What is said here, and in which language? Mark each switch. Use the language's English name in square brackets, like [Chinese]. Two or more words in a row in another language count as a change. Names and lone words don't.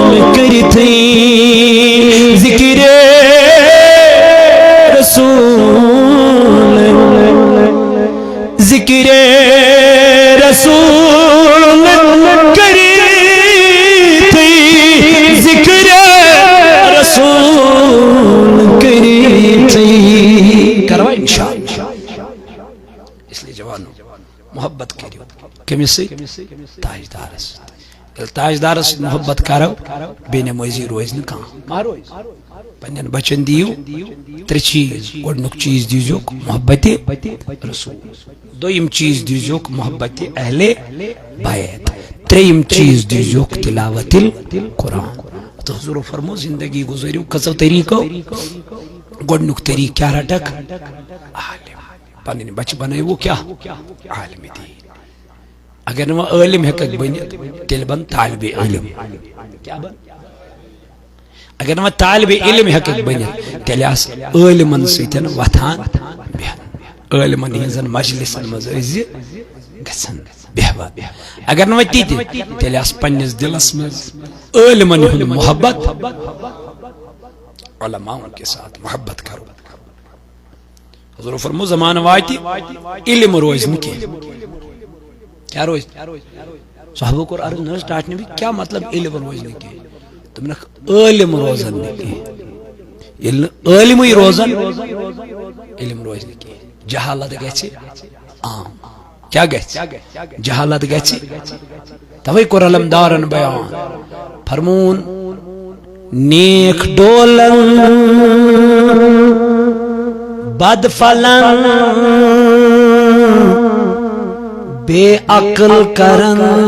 [Kashmiri] کرتی ذکر رسول ذکر رسول کرتی ذکر رسول کرتی کروا انشاءاللہ. اس لیے جوانوں محبت کریو کمس سی تاجدارس تاجدارس محبت کرو بے نمازی روز نا پنن بچن دیو ترے چیز گۄڈنیُک چیز دیزیوک محبت رسول دویم چیز دیزیوک محبت اہل بیت تریم چیز دیزیوک [Arabic] تلاوت القرآن. [Kashmiri] تو حضور فرمو زندگی گزریو کسو طریقو گۄڈنیُک طریق کیا رٹک عالم پنن بچ بنائیو کیا عالم دین. اگر نو عالم ہیکک بنت تیل بن طالب علم کیا بن اگر نو طالب علم ہیکک بنت تیل آس عالمن سۭتۍ وتھان بہن عالمن ہنزن مجلسن مز ٲسۍ گژھان بہوان. اگر نو تہِ تیل آس پننس دلس مز عالمن ہُنٛد محبت [Urdu] علماؤں کے ساتھ محبت کرو. [Kashmiri] حضور فرمو زمان واتی علم روز نہ کیا روز صحابہ کو عرض نہ سٹارٹ نے بھی کیا مطلب علم روز نہ کی تم نے عالم روزن نہ کی عالم ہی روزن علم روز نہ کی جہالت گژھِ عام کیا گژھِ جہالت گژھِ توے کوٚر علمدارن بیان فرمون نیک ڈولن بد فلن بے عقل کرن